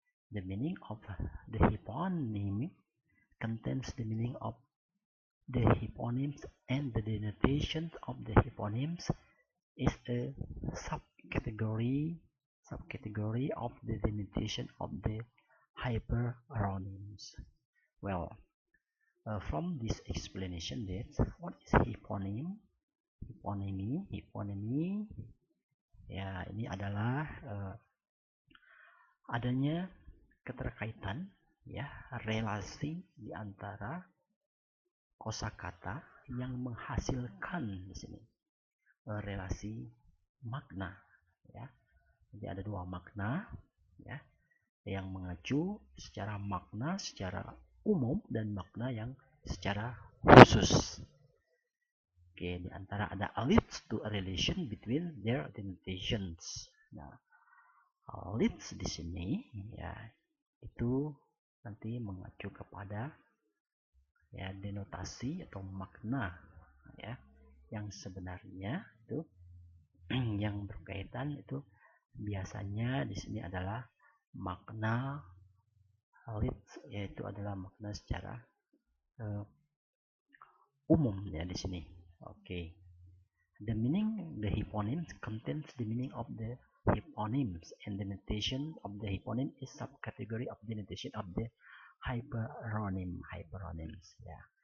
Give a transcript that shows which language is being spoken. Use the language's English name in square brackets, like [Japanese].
[English] The meaning of the hyponymy contains the meaning of the hyponyms, and the denotations of the hyponyms is a subcategory of the denotation of the hyperonyms. Well, from this explanation, what is hyponym? [Indonesian] Hyponymy, ya ini adalah adanya keterkaitan, ya, relasi di antara kosakata yang menghasilkan di sini relasi makna, ya. Jadi ada dua makna, ya, yang mengacu secara makna secara umum dan makna yang secara khusus. [English] Oke, [Indonesian] di antara ada [English] leads to a relation between their denotations. [Indonesian] Nah, leads di sini, ya, itu nanti mengacu kepada, ya, denotasi atau makna, ya, yang sebenarnya itu yang berkaitan itu biasanya di sini adalah makna leads, yaitu adalah makna secara umum, ya, di sini. Oke. [English] The hyponyms contains the meaning of the hyponyms, and the denotation of the hyponym is subcategory of the denotation of the hyperonyms, ya.